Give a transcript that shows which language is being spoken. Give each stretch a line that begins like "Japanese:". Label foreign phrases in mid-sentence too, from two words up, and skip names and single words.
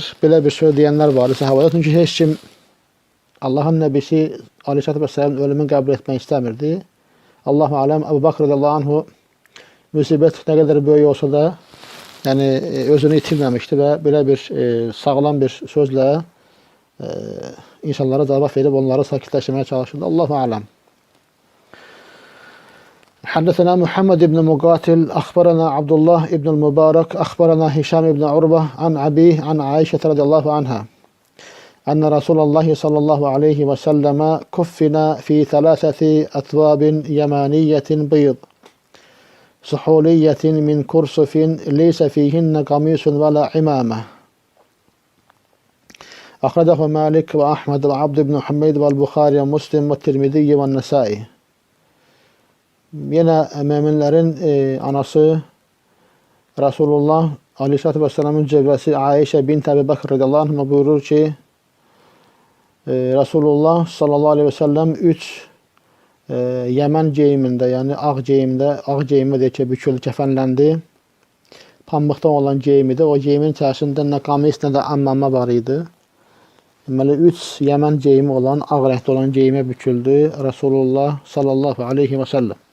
Azerbaijani: Belə bir söz deyənlər var sahabada. Çünki heç kim Allahın nəbisi
Arabic: عليه الصلاة والسلام
Azerbaijani: ölümünü qəbul etmək istəmirdi.
Arabic: الله أعلم,
Azerbaijani: Əbu Bakr
Arabic: رضي الله عنه
Azerbaijani: müsibət nə qədər böyük olsa da, yəni özünü itirməmişdi və belə bir sağlam bir sözlə insanlara cavab verib onları sakitləşdirməyə çalışırdı.
Arabic: الله أعلم. حدثنا محمد بن مقاتل أخبرنا عبد الله بن المبارك أخبرنا هشام بن عروة عن أبيه عن عائشة رضي الله عنها أن رسول الله صلى الله عليه وسلم كفن في ثلاثة أثواب يمانية بيض سحولية من كرسف ليس فيهن قميص ولا عمامة. أخرجه مالك وأحمد وعبد بن حميد والبخاري ومسلم والترمذي والنسائي.
Azerbaijani: Yine müminlerin anası Resulullah
Arabic: عليه الصلاة والسلام
Azerbaijani: cəvrəsi Ayşə bint Əbi Bakr
Arabic: رضي الله عنه
Azerbaijani: buyurur ki, Resulullah
Arabic: صلى الله عليه وسلم
Azerbaijani: 3 Yəmən geyimində, yəni ağ geyimdə, ağ geyimə deyək ki, bükülü kəfənləndi. Pambıqdan olan geyimidir. O geyimin içərisində nə qamis, nə də ammamə var idi. Deməli 3 Yəmən geyimi olan, ağ rəngdə olan geyimə büküldü Resulullah
Arabic: صلى الله عليه وسلم.